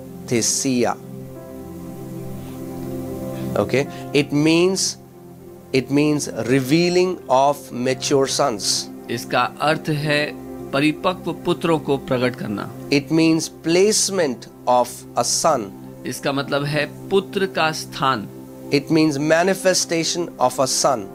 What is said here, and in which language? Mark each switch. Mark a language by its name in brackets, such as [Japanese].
[English] Hiothesia. Okay, it means revealing of mature sons. [Hindi] इसका अर्थ है परिपक्व पुत्रों को प्रकट करना। [English] It means placement of a son. [Hindi] इसका मतलब है पुत्र का स्थान। [English] It means manifestation of a son.